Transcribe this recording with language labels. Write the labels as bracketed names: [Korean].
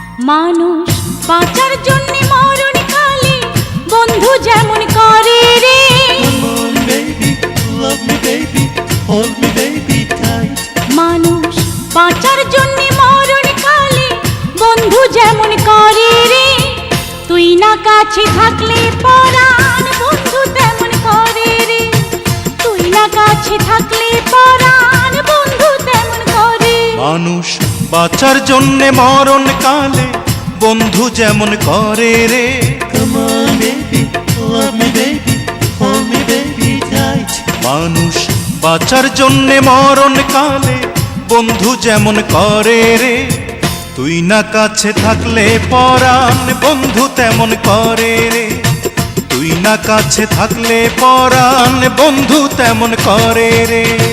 [Bangla] মানুষ বাঁচার জন্য মরণ কালে বন্ধু যেমন করে রে। [English] Come on, baby, love me, baby, hold me, baby, tight. [Bangla] মানুষ বাঁচার জন্য মরণ কালে বন্ধু যেমন করে রে। তুই না কাছে থাকলে পরাণ বন্ধু তেমন করে রে। তুই না কাছে থাকলে পরাণ বন্ধু তেমন করে। মানুষ বাঁচার জন্যে মরণ কালে বন্ধু যেমন করে রে। [English] Come on, baby, love me, baby, hold me, baby, tight. [Bangla] মানুষ বাঁচার জন্যে মরণ কালে বন্ধু যেমন করে রে। তুই না কাছে থাকলে পরাণ বন্ধু তেমন করে রে। তুই না কাছে থাকলে পরাণ বন্ধু তেমন করে রে।